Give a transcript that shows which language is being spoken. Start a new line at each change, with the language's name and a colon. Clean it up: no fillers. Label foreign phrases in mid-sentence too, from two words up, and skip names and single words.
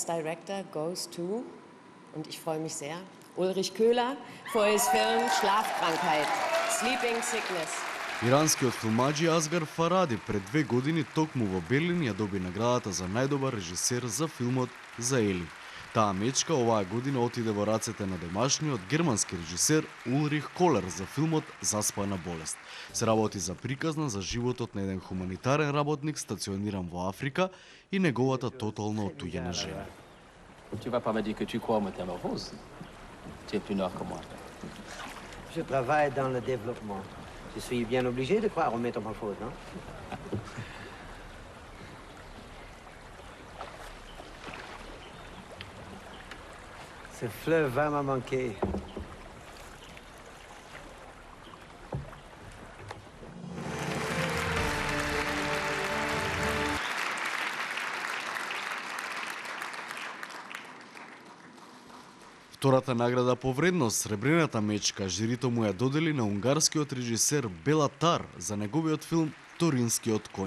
English: director goes to,
German: und ich freue mich sehr,
English: Ulrich Köhler for his film Schlafkrankheit, Sleeping Sickness.
Macedonian: Иранскиот филмаџи Азгар Фаради пред 2 години токму во Берлин ја доби наградата за најдобар режисер за филмот За Ели. Таа мечка оваа година отиде во рацете на домашниот германски режисер Улрих Колер за филмот Заспана болест. Се работи за приказна за животот на еден хуманитарен работник стациониран во Африка и неговата тотално оттуѓена жена.
French: Tu vas pas me dire que tu crois aux métamorphoses. Tu es plus nord que moi. Je travaille dans le développement. Je suis bien obligé de croire aux métamorphoses, non? Ce fleuve va me manquer.
Macedonian: Втората награда по вредност, Сребрената мечка, жирито му ја додели на унгарскиот режисер Бела Тар за неговиот филм Торинскиот конј.